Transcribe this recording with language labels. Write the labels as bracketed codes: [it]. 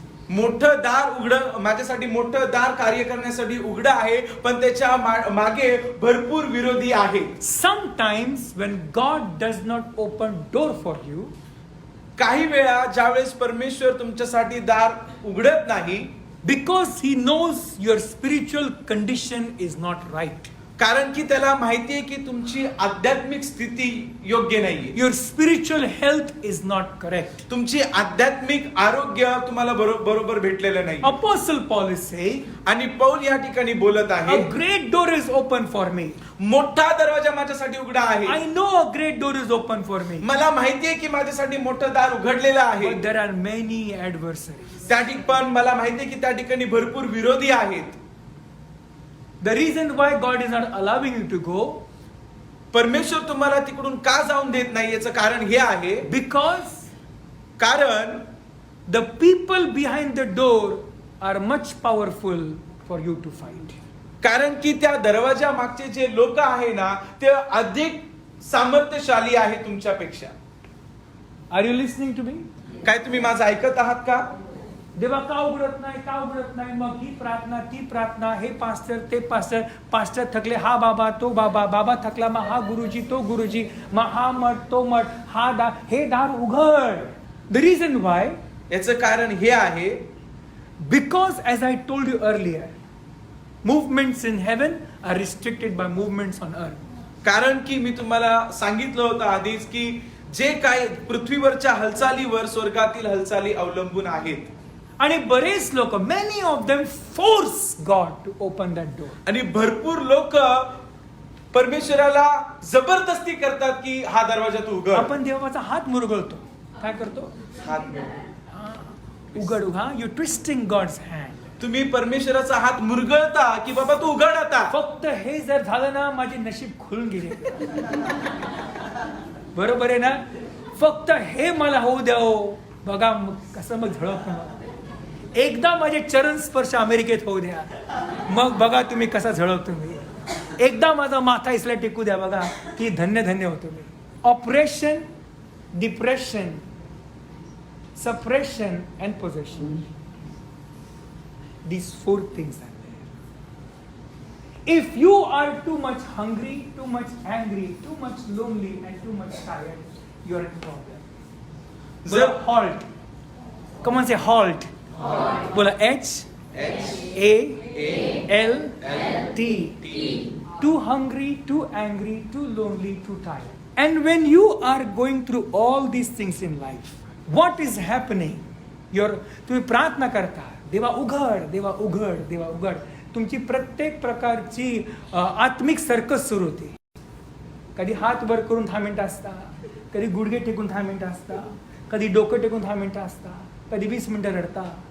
[mr] मोठं दार उघडं माझ्यासाठी मोठं दार कार्य करण्यासाठी उघडं आहे, पण त्याच्या मागे भरपूर विरोधी आहेत. [en] Sometimes when God does not open door for you, [mr] काही वेळा ज्यावेळेस परमेश्वर तुमच्यासाठी दार उघडत नाही, [en] because He knows your spiritual condition is not right. [mr] कारण की त्याला माहिती आहे की तुमची आध्यात्मिक स्थिती योग्य नाहीये. [en] Your spiritual health is not correct. [mr] तुमची आध्यात्मिक आरोग्य तुम्हाला बरोबर भेटलेलं नाही. [en] Apostle Paul is saying, [mr] आणि पौल या ठिकाणी बोलत आहे, [en] a great door is open for me. [mr] मोठा दरवाजा माझ्यासाठी उघडा आहे. [en] I know a great door is open for me. [mr] मला माहिती आहे की माझ्यासाठी मोठं दार उघडलेलं आहे. [en] But there are many adversaries. [mr] त्या ठिकाणी पण मला माहिती आहे की त्या ठिकाणी भरपूर विरोधी आहेत. [en] The reason why God is not allowing you to go, [mr] परमेश्वर तुम्हाला तिकडून का जाऊन देत नाही याचं कारण हे आहे, [en] because [mr] कारण [en] the people behind the door are much powerful for you to fight. [mr] कारण की त्या दरवाजा मागचे जे लोक आहे ना, ते अधिक सामर्थ्यशाली आहे तुमच्यापेक्षा. [en] Are you listening to me? [mr] काय तुम्ही माझं ऐकत आहात का? देवा का उघडत नाही, का उघडत नाही? मग ही प्रार्थना, ती प्रार्थना, हे पास्टर, ते पास्टर, पास्टर थकले, हा बाबा, तो बाबा, बाबा थकला, मग हा गुरुजी, तो गुरुजी, मग हा मठ, तो मठ, हा दार, हे दार उघड. [en] The reason why, [mr] याचं कारण हे आहे, [en] because as I told you earlier, movements in heaven are restricted by movements on earth. [mr] कारण की मी तुम्हाला सांगितलं होतं आधीच की जे काय पृथ्वीवरच्या हालचालीवर स्वर्गातील हालचाली अवलंबून आहेत. आणि बरेच लोक, [en] many of them force God to open that door. [mr] आणि भरपूर लोक परमेश्वराला जबरदस्ती करतात की हा दरवाजा तू उघड. आपण देवाचा हात मुरगळतो. काय करतो? हात उघड उघा. [en] You twisting God's hand. [mr] तुम्ही परमेश्वराचा हात मुरगळता की बाबा तू उघड आता. फक्त हे जर झालं ना, माझे नशीब खुलून गेले. बरोबर आहे ना? फक्त हे मला होऊ द्या. बघा कसं मग झळकतं. एकदा माझे चरण स्पर्श अमेरिकेत होऊ द्या, मग बघा तुम्ही कसा झळकतो मी. एकदा माझा माथा इसला टेकू द्या, बघा की धन्य धन्य होतो मी. [en] Operation, depression, suppression and possession, these 4 things are there. If you are too much hungry, too much angry, too much lonely and too much tired, you are in problem. [mr] बोला [en] halt. Come on, say halt. [mr] बोला H A L T. [en] Too hungry, too angry, too lonely, too tired. And when you are going through all these things in life, what is happening? [mr] तुम्ही प्रार्थना करता, देवा उघड, देवा उघड, देवा उघड. तुमची प्रत्येक प्रकारची आत्मिक सर्कस सुरू होते. कधी हात वर करून 10 मिनिटं असता, कधी गुडघे टेकून 10 मिनिटं असता, कधी डोकं टेकून 10 मिनिटं असता, कधी 20 मिनिटं रडता.